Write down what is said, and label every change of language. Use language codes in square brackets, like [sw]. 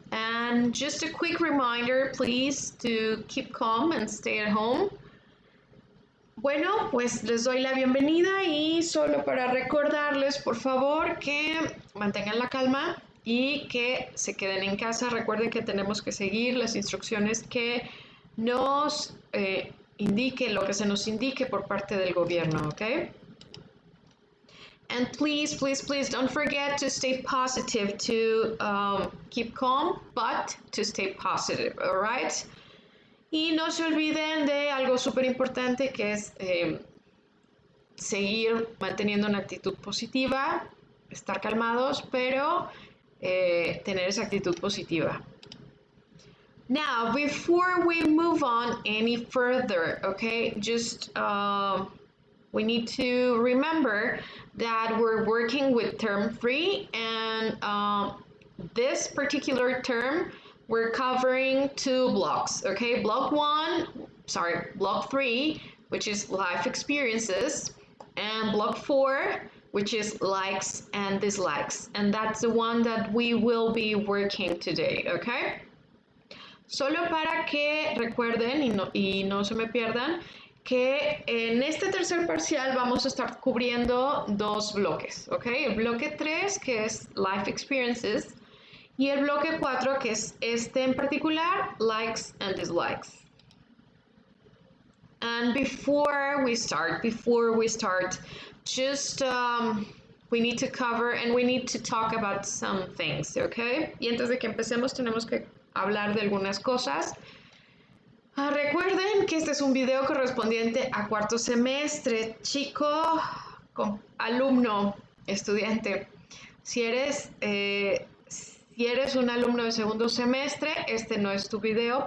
[en] And just a quick reminder, please, to keep calm and stay at home. [es] Bueno, pues les doy la bienvenida y solo para recordarles, por favor, que mantengan la calma y que se queden en casa. Recuerden que tenemos que seguir las instrucciones que nos indique, lo que se nos indique por parte del gobierno, ¿ok? [en] And please, please, please don't forget to stay positive, to keep calm, but to stay positive, all right? [es] Y no se olviden de algo súper importante que es seguir manteniendo una actitud positiva, estar calmados, pero tener esa actitud positiva. [en] Now, before we move on any further, okay, just we need to remember that we're working with term 3 and this particular term we're covering 2 blocks, okay? Block 3, which is life experiences, and block 4, which is likes and dislikes, and that's the one that we will be working today, okay? [es] Solo para que recuerden y no se me pierdan que en este tercer parcial vamos a estar cubriendo 2 bloques, ¿ok? El bloque 3, que es Life Experiences, y el bloque 4, que es este en particular, Likes and Dislikes. [en] And before we start, just we need to cover and we need to talk about some things, ¿ok? [es] Y antes de que empecemos tenemos que hablar de algunas cosas. Recuerden que este es un video correspondiente a cuarto semestre, chico, alumno, estudiante. Si eres un alumno de segundo semestre, este no es tu video.